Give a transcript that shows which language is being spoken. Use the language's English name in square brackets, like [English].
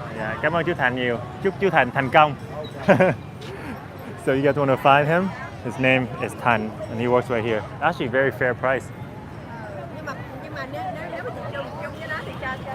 [Vietnamese] Yeah, cảm ơn chú Thành nhiều. Chúc chú Thành thành công. [English] So you guys want to find him? His name is Tan, and he works right here. Actually, very fair price. [Vietnamese] Nhưng mà nếu mà chị chung với nó thì cho